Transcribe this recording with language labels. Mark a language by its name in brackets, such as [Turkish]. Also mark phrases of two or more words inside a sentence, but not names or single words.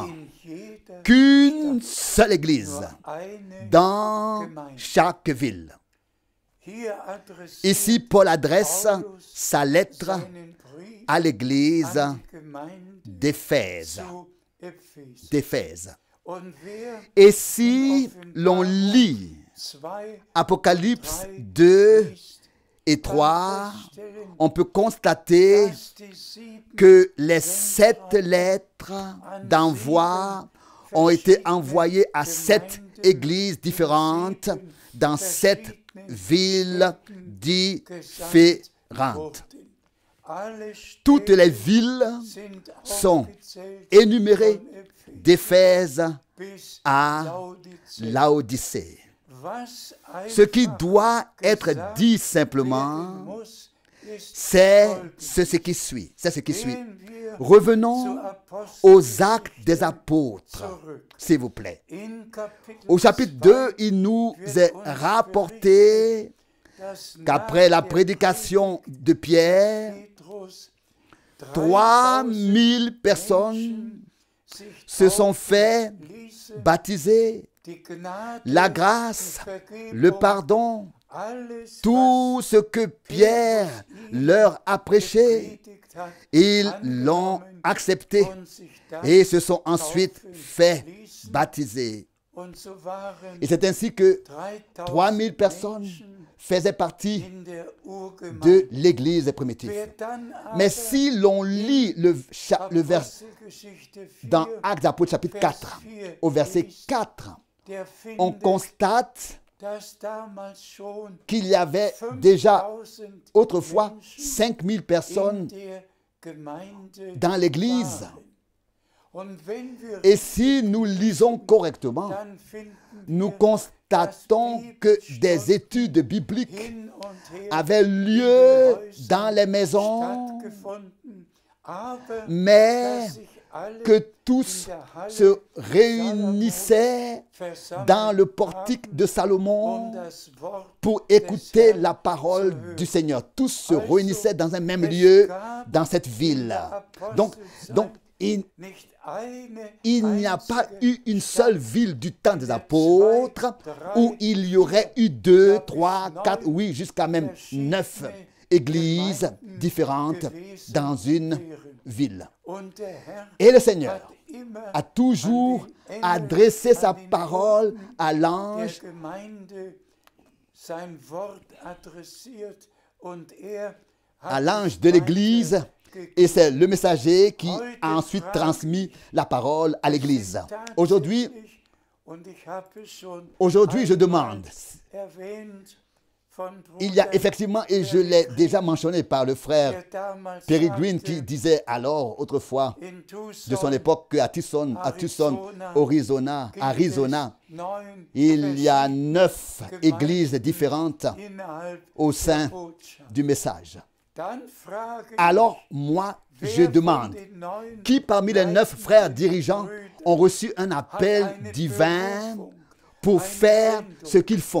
[German] in jeder [French] qu'une seule église [German] nur eine [French] dans [German] Gemeinde. [French] chaque ville. [German] Hier adressiert [French] Ici, Paul adresse [German] Paulus [French] sa lettre [German] seinen Brief [French] à l'église [German] an die Gemeinde [French] d'Éphèse. [German] zu Ephes. [French] d'Éphèse. [German] Und wer [French] Et si l'on lit 2 Apocalypse 2 et 3, on peut constater [German] dass die 7 [French] que les 7 lettres d'envoi ont été envoyées à 7 églises différentes dans 7 villes différentes. [German] wurden. Alle [French] Toutes [German] Städte [French] les villes [German] sind [French] sont [German] aufgezählt [French] énumérées [German] von Ephes [French] d'Éphèse [German] bis [French] à [German] Laodicea. [French] Laodicée. [German] Was [French] Ce qui [German] einfach [French] doit être dit [German] werden [French] simplement, [German] muss, ist [French] c'est [German] folgendes. [French] ce qui suit. C'est ce qui suit. [German] Gehen wir [French] Revenons [German] zur [French] aux [German] Apostelgeschichte [French] actes des apôtres, [German] zurück. [French] s'il vous plaît. [German] In Kapitel [French] Au chapitre 2, 2, il nous est rapporté [German] dass [French] qu'après la [German] nach der [French] prédication de Pierre, [German] Petrus [French] 3000 personnes [German] sich [French] se sont fait [German] ließen, [French] baptiser. [German] die Gnade, [French] La grâce, [German] die Vergebung, [French] le pardon, [German] alles, [French] tout ce que Pierre leur a prêché, [German] gepredigt hat, [French] ils l'ont accepté [German] und sich dann [French] et se sont ensuite [German] taufen [French] fait [German] ließen. [French] baptiser. [German] Und so waren [French] Et c'est ainsi que 3000 3000 personnes [German] Menschen [French] faisaient partie [German] in der Urgemeinde. [French] de l'Église primitive. [German] Wer dann [French] Mais [German] aber [French] si l'on lit le vers [German] Apostelgeschichte 4, [French] dans Actes des Apôtres chapitre 4, au verset 4, [German] der [French] on [German] findet, [French] constate [German] dass damals schon [French] qu'il y avait déjà 5000 autrefois [German] Menschen [French] 5000 [German] in [French] personnes [German] der Gemeinde [French] dans l'Église. [German] waren. Und wenn wir [French] Et si nous lisons correctement, [German] dann finden [French] nous [German] wir, [French] constatons que des études bibliques [German] hin und her [French] avaient lieu dans les maisons, [German] stattgefunden, aber [French] mais [German] dass sich alle [French] que tous se réunissaient dans le portique de Salomon [German] das Wort [French] pour écouter la parole du Seigneur. Tous se réunissaient dans un même lieu, dans cette ville. Donc il [German] nicht eine [French] n'y a pas eu une seule ville du temps des apôtres où il y aurait eu 2, 3, 4, oui, jusqu'à même 9 églises différentes dans une ville. [German] und der Herr [French] Et le Seigneur [German] immer [French] a toujours adressé sa parole à [German] der [French] l'ange, [German] Gemeinde sein Wort adressiert und er [French] à [German] hat [French] l'ange [German] es [French] de l'Église, [German] weitergegeben. [French] et c'est le messager qui a ensuite transmis la parole à l'Église. Aujourd'hui, [German] Und ich habe es schon [French] je [German] einmal [French] demande, [German] erwähnt von [French] il y a [German] Bruder, [French] effectivement, et je l'ai déjà mentionné par le frère [German] der damals [French] Peregrine qui [German] sagte, [French] disait alors, autrefois, [German] in [French] de son époque, qu'à Tucson, Arizona, il y a 9 églises différentes au sein du message. Alors, moi, je demande, qui parmi les 9 frères dirigeants ont reçu un appel divin pour faire ce qu'ils font?